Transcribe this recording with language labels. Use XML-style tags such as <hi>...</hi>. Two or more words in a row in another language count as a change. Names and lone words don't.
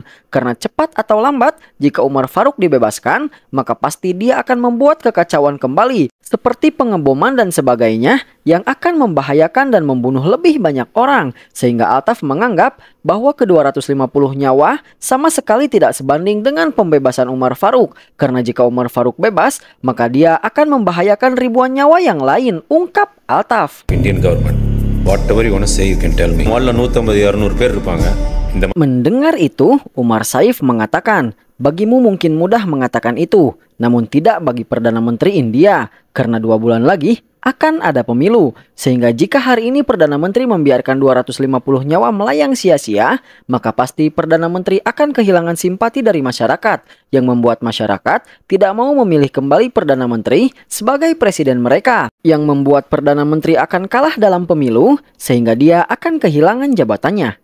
<id>Karena cepat atau lambat, jika Umar Faruk dibebaskan, maka pasti dia akan membuat kekacauan kembali, seperti pengeboman dan sebagainya, yang akan membahayakan dan membunuh lebih banyak orang. Sehingga Altaf menganggap bahwa ke-250 nyawa sama sekali tidak sebanding dengan pembebasan Umar Faruk. Karena jika Umar Faruk bebas, maka dia akan membahayakan ribuan nyawa yang lain, ungkap Altaf.</id> <en>Indian government, whatever you want to say you can tell me.</en> <ta>Mall 150-200 பேர் இருப்பாங்க.</ta> <id>Mendengar itu, Umar Saif mengatakan, bagimu mungkin mudah mengatakan itu, namun tidak bagi Perdana Menteri India, karena 2 bulan lagi akan ada pemilu. Sehingga jika hari ini Perdana Menteri membiarkan 250 nyawa melayang sia-sia, maka pasti Perdana Menteri akan kehilangan simpati dari masyarakat, yang membuat masyarakat tidak mau memilih kembali Perdana Menteri sebagai presiden mereka, yang membuat Perdana Menteri akan kalah dalam pemilu, sehingga dia akan kehilangan jabatannya.</id>